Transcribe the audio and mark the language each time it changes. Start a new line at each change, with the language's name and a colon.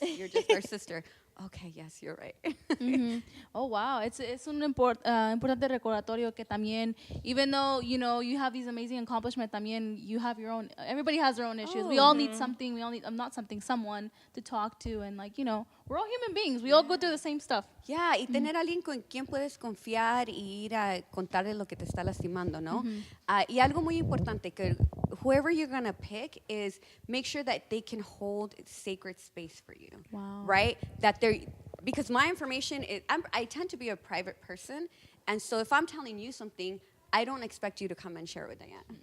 English: You're just our sister. Okay, yes, you're right. Oh, wow.
Spanish: Es un importante recordatorio que también,
English: even though, you have these amazing accomplishments,
Spanish: también
English: you have your own, everybody has their own issues. We all need something, someone to talk to. And like, we're all human beings. We all go through the same stuff. Yeah,
Spanish: y tener alguien con quien puedes confiar y ir a contarle lo que te está lastimando, ¿no? Y algo muy importante, que
English: whoever you're going to pick is make sure that they can hold sacred space for you. Wow. Right? That they're, because my information, I tend to be a private person. And so if I'm telling you something, I don't expect you to come and share it with Dianna.